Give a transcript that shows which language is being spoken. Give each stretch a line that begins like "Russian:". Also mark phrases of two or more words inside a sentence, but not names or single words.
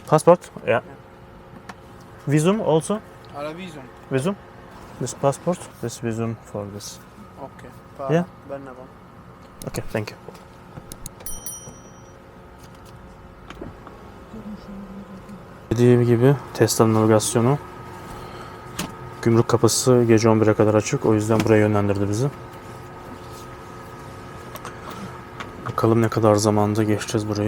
English: Passport? Yeah. Visum also? Alla visum. Visum? This passport? This visum for this. Ok. Pa Yeah. Bernabon. Okay, thank you.
Turkish: Dediğim gibi Tesla navigasyonu gümrük kapısı gece 11'e kadar açık. O yüzden buraya yönlendirdi bizi. Bakalım ne kadar zamanda geçeceğiz burayı.